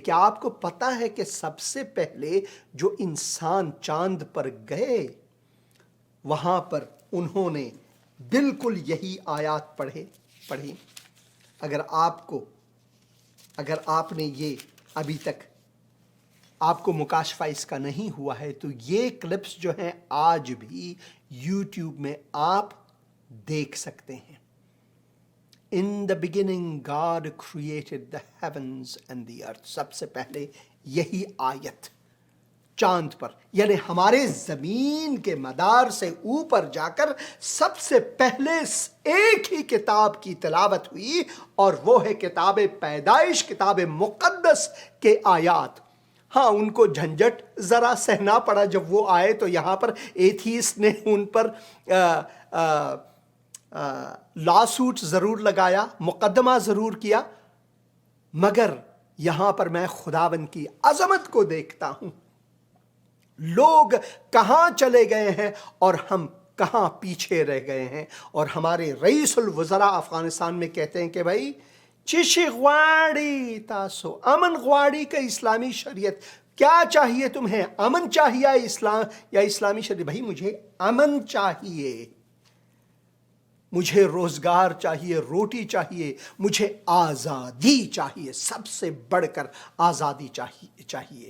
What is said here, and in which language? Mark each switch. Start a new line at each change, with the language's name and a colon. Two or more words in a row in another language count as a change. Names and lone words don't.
Urdu: کیا آپ کو پتا ہے کہ سب سے پہلے جو انسان چاند پر گئے وہاں پر انہوں نے بالکل یہی آیات پڑھی. اگر آپ نے یہ ابھی تک آپ کو مکاشفہ اس کا نہیں ہوا ہے تو یہ کلپس جو ہیں آج بھی یوٹیوب میں آپ دیکھ سکتے ہیں.
English: In the beginning God created the heavens and the earth.
Urdu: سب سے پہلے یہی آیت چاند پر، یعنی ہمارے زمین کے مدار سے اوپر جا کر سب سے پہلے ایک ہی کتاب کی تلاوت ہوئی، اور وہ ہے کتاب پیدائش، کتاب مقدس کے آیات. ہاں ان کو جھنجٹ ذرا سہنا پڑا جب وہ آئے، تو یہاں پر ایتھیسٹ نے ان پر
English: law suit
Urdu: ضرور لگایا، مقدمہ ضرور کیا، مگر یہاں پر میں خداوند کی عظمت کو دیکھتا ہوں. لوگ کہاں چلے گئے ہیں اور ہم کہاں پیچھے رہ گئے ہیں. اور ہمارے رئیس الوزراء افغانستان میں کہتے ہیں کہ بھائی
Pashto: چش غواڑی تاسو امن غواڑی کا اسلامی شریعت،
Urdu: کیا چاہیے تمہیں؟ امن چاہیے اسلام یا اسلامی شریعت؟ بھائی مجھے امن چاہیے، مجھے روزگار چاہیے، روٹی چاہیے، مجھے آزادی چاہیے. سب سے بڑھ کر آزادی چاہیے.